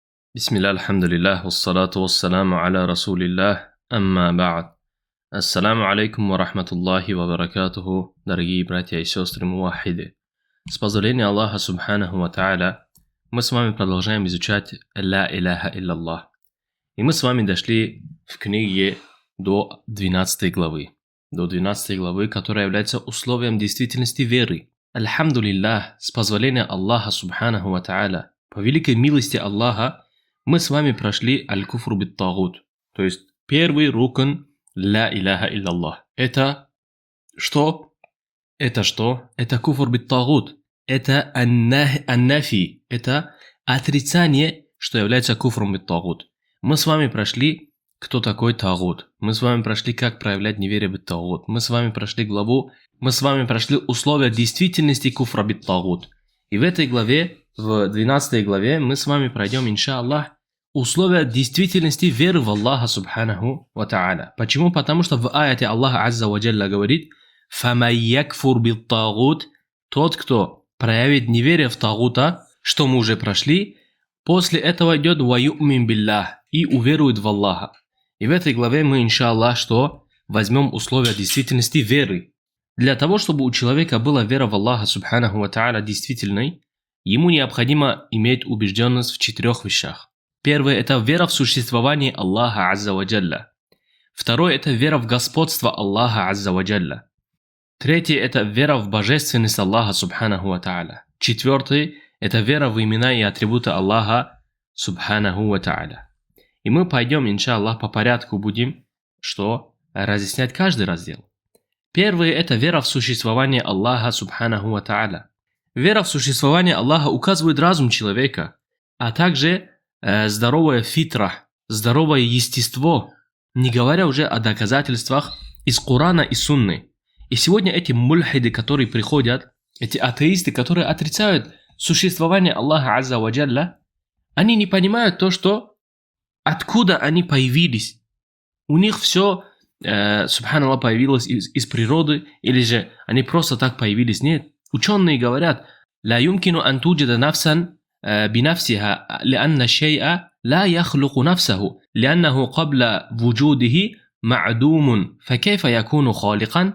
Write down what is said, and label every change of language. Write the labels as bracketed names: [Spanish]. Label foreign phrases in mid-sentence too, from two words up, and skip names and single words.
[Arabic] بسم الله، الحمد لله، والصلاة والسلام على رسول الله، أما بعد. السلام عليكم ورحمة الله وبركاته, [Russian] дорогие братья и сестры мувахиды. С позволения Аллаха [Arabic] سبحانه وتعالى, [Russian] мы с вами продолжаем изучать [Arabic] «لا إله إلا الله». [Russian] И мы с вами дошли в книге до 12 главы. До 12 главы, которая является условием действительности веры. Альхамдулиллах, с позволения Аллаха [Arabic] سبحانه وتعالى, [Russian] по великой милости Аллаха, мы с вами прошли [Arabic] الكفر بالطاغوت, [Russian] то есть первый рукн [Arabic] لا إله إلا الله. [Russian] Это что? Это [Arabic] كفر بالطاغوت. [Russian] Это ан-нафи. Это отрицание, что является [Arabic] كفر بالطاغوت. [Russian] Мы с вами прошли, кто такой тагут. Мы с вами прошли, как проявлять неверие бит-тагут. Мы с вами прошли главу. Мы с вами прошли условия действительности [Arabic] كفر بالطاغوت. [Russian] И в этой главе, в 12 главе, мы с вами пройдем, иншаллах, условия действительности веры в Аллаха [Arabic] سبحانه وتعالى. [Russian] Почему? Потому что в аяте Аллаха [Arabic] عز وجل [Russian] говорит: [Arabic] «فمن يكفر بالطاغوت», [Russian] тот, кто проявит неверие в тагута, что мы уже прошли, после этого идет [Arabic] «ويؤمن بالله» [Russian] и уверует в Аллаха. И в этой главе мы, иншаллах, что возьмем условия действительности веры. Для того, чтобы у человека была вера в Аллаха [Arabic] سبحانه وتعالى [Russian] действительной, ему необходимо иметь убежденность в 4 вещах. Первое – это вера в существование Аллаха [Arabic] عز وجل. [Russian] Второе – это вера в господство Аллаха [Arabic] عز وجل. [Russian] Третье – это вера в божественность Аллаха [Arabic] سبحانه وتعالى. [Russian] Четвертое – это вера в имена и атрибуты Аллаха [Arabic] سبحانه وتعالى. [Russian] И мы пойдем, иншаллах, по порядку будем, разъяснять каждый раздел. Первое – это вера в существование Аллаха [Arabic] سبحانه وتعالى. [Russian] Вера в существование Аллаха указывает разум человека, а также здоровая фитра, здоровое естество, не говоря уже о доказательствах из Корана и Сунны. И сегодня эти мульхиды, которые приходят, эти атеисты, которые отрицают существование Аллаха [Arabic] عز وجل, [Russian] они не понимают то, что откуда они появились. У них все, субханаллах, появилось из природы, или же они просто так появились. Нет. Ученые говорят: [Arabic] «لا يمكن أن توجد نفسا بنفسها لأن الشيء لا يخلق نفسه لأنه قبل وجوده معدوم فكيف يكون خالقا».